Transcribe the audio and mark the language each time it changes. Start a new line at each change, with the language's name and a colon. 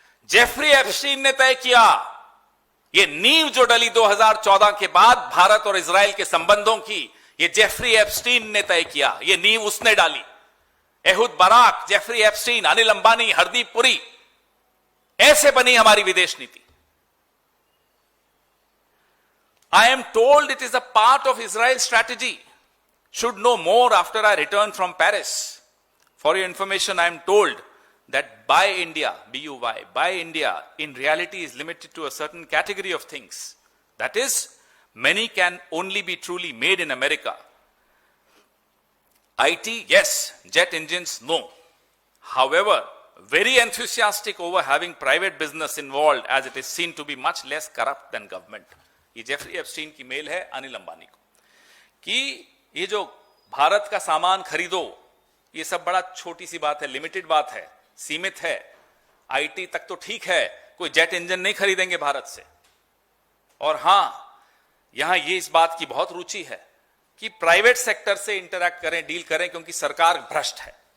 Hindi: Jeffrey Epstein ने तय किया। ये नींव जो डली 2014 के बाद भारत और इजराइल के संबंधों की, ये जेफरी एप्स्टीन ने तय किया। ये नींव उसने डाली। Ehud Barak, Jeffrey Epstein, Anil Ambani, Hardeep Puri, ऐसे बनी हमारी विदेश नीति।
English: I am told it is a part of Israel's strategy. Should know more after I return from Paris. For your information, I am told that Buy India, B-U-Y, Buy India, in reality is limited to a certain category of things. That is, many can only be truly made in America. IT, yes. Jet engines, no. However, very enthusiastic over having private business involved, as it is seen to be much less corrupt than government.
Hindi: ये Jeffrey Epstein की mail है अनिल अंबानी को कि ये जो भारत का सामान खरीदो, ये सब बड़ा छोटी सी बात है, लिमिटेड बात है, सीमित है। आईटी तक तो ठीक है, कोई जेट इंजन नहीं खरीदेंगे भारत से। और हां, यहां ये इस बात की बहुत रुचि है कि प्राइवेट सेक्टर से इंटरैक्ट करें, डील करें, क्योंकि सरकार भ्रष्ट है।